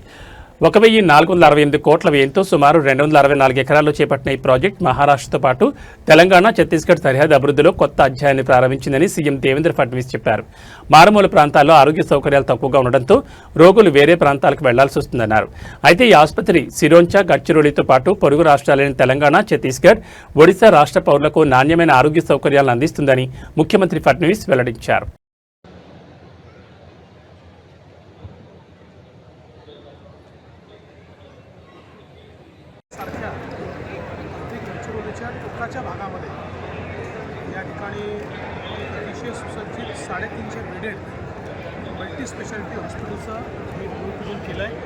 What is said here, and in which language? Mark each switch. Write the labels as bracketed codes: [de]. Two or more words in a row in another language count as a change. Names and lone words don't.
[te] 1468 కోట్ల వ్యయంతో సుమారు 264 ఎకరాల్లో చేపట్టిన ఈ ప్రాజెక్ట్ మహారాష్ట్రతో పాటు తెలంగాణ, ఛత్తీస్గఢ్ సరిహద్దు అభివృద్ధిలో కొత్త అధ్యాయాన్ని ప్రారంభించిందని సీఎం దేవేంద్ర ఫడ్నవీస్ చెప్పారు. మారుమూల ప్రాంతాల్లో ఆరోగ్య సౌకర్యాలు తక్కువగా ఉండడంతో రోగులు వేరే ప్రాంతాలకు వెళ్లాల్సి వస్తుందన్నారు. అయితే ఈ ఆసుపత్రి సిరోంచ, గడ్చిరోలితో పాటు పొరుగు రాష్ట్రాలైన తెలంగాణ, ఛత్తీస్గఢ్, ఒడిశా రాష్ట్ర పౌరులకు నాణ్యమైన ఆరోగ్య సౌకర్యాలను అందిస్తుందని ముఖ్యమంత్రి ఫడ్నవీస్ వెల్లడించారు. [mr] टोकाच्या भागामध्ये या ठिकाणी अतिशय सुसज्जित 350 [en] bedded multi speciality hospitalचं [mr] मी भूमिपूजन केलं आहे.